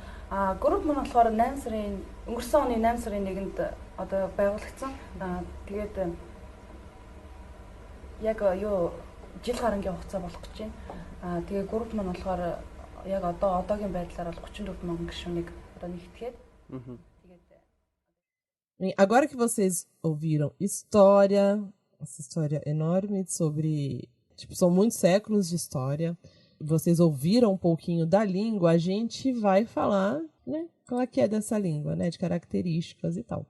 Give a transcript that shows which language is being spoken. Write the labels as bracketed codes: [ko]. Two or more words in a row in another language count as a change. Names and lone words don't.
[mn] Групп маань болохоор 8 сарын өнгөрсөн оны 8 сарын 1-нд одоо байгуулагдсан. Тэгээд яг юу жил гарангийн хугацаа болох гэж байна. Тэгээ групп маань болохоор яг одоогийн байдлаар бол 34 мянган гишүүнийг одоо нэгтгэхэд. [pt] Agora que vocês ouviram essa história enorme sobre, são muitos séculos de história, vocês ouviram um pouquinho da língua, a gente vai falar, né, qual é que é dessa língua, né, de características e tal.